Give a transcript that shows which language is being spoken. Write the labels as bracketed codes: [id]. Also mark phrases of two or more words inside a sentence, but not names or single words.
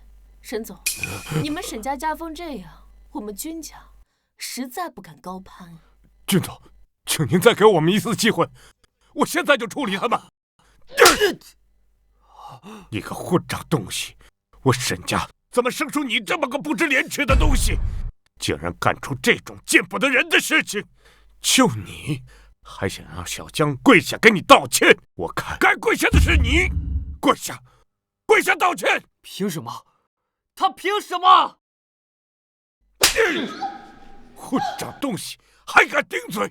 [zh] 沈總，你們沈家家風這樣，我們君家實在不敢高攀。君總，請您再給我們一次機會，我現在就處理他們。你個混賬東西，我沈家怎麼生出你這麼個不知廉恥的東西，竟然幹出這種見不得人的事情！就你還想讓小江跪下給你道歉？我看該跪下的是你，跪下道歉！憑什麼？他憑什麼？混賬東西，還敢頂嘴！